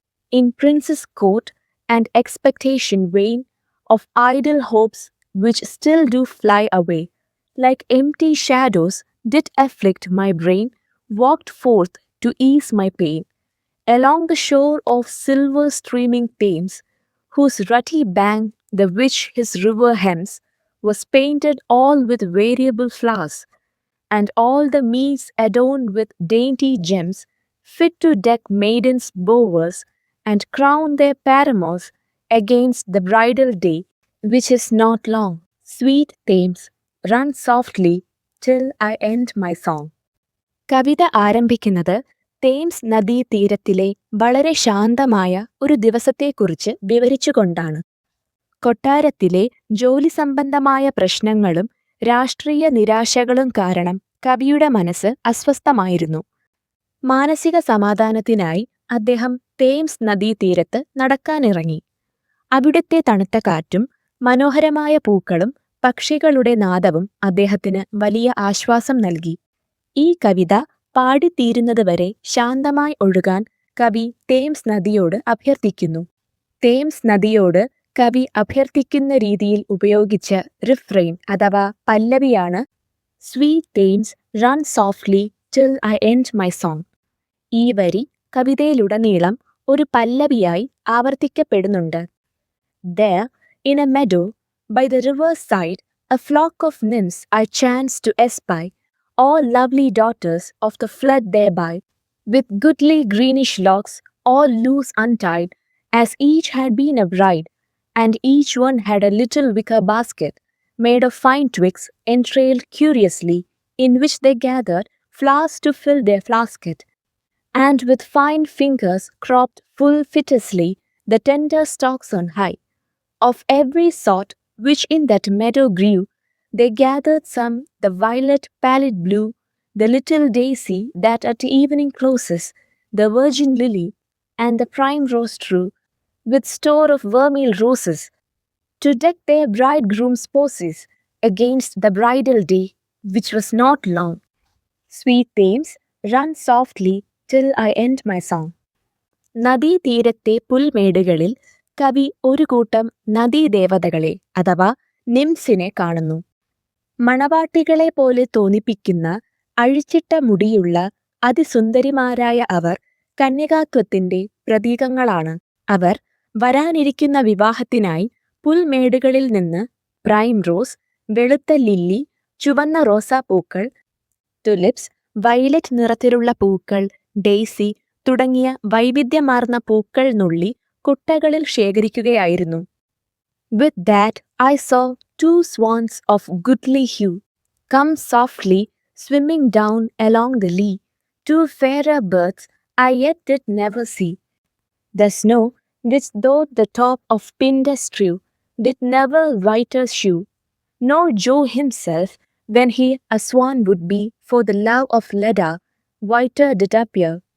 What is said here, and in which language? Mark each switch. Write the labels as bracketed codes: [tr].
[en] in prince's court and expectation vain of idle hopes which still do fly away, like empty shadows did afflict my brain, walked forth to ease my pain, along the shore of silver streaming Thames, whose rutty bank, the which his river hems, was painted all with variable flowers, and all the meads adorned with dainty gems, fit to deck maidens' bowers, and crown their paramours against the bridal day, which is not long. Sweet Thames, run softly till I end my song. [ml] കവിത ആരംഭിക്കുന്നത് Thames നദീതീരത്തിലെ വളരെ ശാന്തമായ ഒരു ദിവസത്തെക്കുറിച്ച് വിവരിച്ചുകൊണ്ടാണ്. കൊട്ടാരത്തിലെ ജോലി സംബന്ധമായ പ്രശ്നങ്ങളും രാഷ്ട്രീയ നിരാശകളും കാരണം കവിയുടെ മനസ്സ് അസ്വസ്ഥമായിരുന്നു. മാനസിക സമാധാനത്തിനായി അദ്ദേഹം തേംസ് നദീതീരത്ത് നടക്കാനിറങ്ങി. അവിടുത്തെ തണുത്ത കാറ്റും മനോഹരമായ പൂക്കളും പക്ഷികളുടെ നാദവും അദ്ദേഹത്തിന് വലിയ ആശ്വാസം നൽകി. ഈ കവിത പാടിത്തീരുന്നതുവരെ ശാന്തമായി ഒഴുകാൻ കവി തേംസ് നദിയോട് അഭ്യർത്ഥിക്കുന്നു. തേംസ് നദിയോട് കവി അഭ്യർത്ഥിക്കുന്ന രീതിയിൽ ഉപയോഗിച്ച റിഫ്രെയിൻ അഥവാ പല്ലവിയാണ് [en] Sweet Thames run softly till I end my song. [ml] ഈ വരി കവിതയിലുടനീളം ഒരു പല്ലവിയായി ആവർത്തിക്കപ്പെടുന്നുണ്ട്. [en] There, in a meadow, by the river's side, a flock of nymphs I chanced to espy, all lovely daughters of the flood thereby, with goodly greenish locks, all loose untied, as each had been a bride, and each one had a little wicker basket, made of fine twigs, entrailed curiously, in which they gathered flowers to fill their flasket, and with fine fingers cropped full fitiously the tender stalks on high. Of every sort which in that meadow grew, they gathered some the violet pallid blue, the little daisy that at evening closes, the virgin lily, and the primrose true, with store of vermeil roses, to deck their bridegroom's poses against the bridal day, which was not long. Sweet Thames, run softly till I end my song. [ml] നദീതീരത്തെ പുൽമേടുകളിൽ കവി ഒരു കൂട്ടം നദീദേവതകളെ അഥവാ നിംസിനെ കാണുന്നു. മണവാട്ടികളെ പോലെ തോന്നിപ്പിക്കുന്ന അഴിച്ചിട്ട മുടിയുള്ള അതിസുന്ദരിമാരായ അവർ കന്യകാത്വത്തിന്റെ പ്രതീകങ്ങളാണ്. അവർ വരാനിരിക്കുന്ന വിവാഹത്തിനായി പുൽമേടുകളിൽ നിന്ന് prime rose, വെളുത്ത ലില്ലി, ചുവന്ന റോസാപ്പൂക്കൾ, ടുലിപ്സ്, വയലറ്റ് നിറത്തിലുള്ള പൂക്കൾ, ഡെയ്സി തുടങ്ങിയ വൈവിധ്യമാർന്ന പൂക്കൾ നുള്ളി കുട്ടകളിൽ ശേഖരിക്കുകയായിരുന്നു. [en] With that I saw 2 swans of goodly hue come softly swimming down along the lea, 2 fairer birds I yet did never see. The snow, which though the top of Pindus strew, did never whiter shew, nor Jove himself, when he a swan would be, for the love of Leda, whiter did appear.